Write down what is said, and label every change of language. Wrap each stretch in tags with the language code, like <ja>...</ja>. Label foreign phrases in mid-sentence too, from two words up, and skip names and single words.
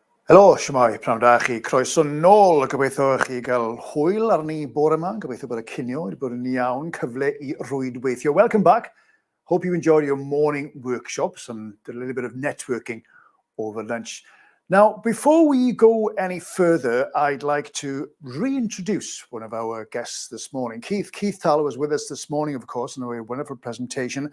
<cy>Helo, shwmai, pnawn da chi. Croeso nôl, gobeithio chi gael hwyl arni bore yma, gobeithio bod y cinio wedi bod yn iawn, cyfle I rwydweithio.</cy> <en>Welcome back. Hope you enjoyed your morning workshops and did a little bit of networking over lunch. Now, before we go any further, I'd like to reintroduce one of our guests this morning. Keith Towler was with us this morning, of course, in a wonderful presentation.</en>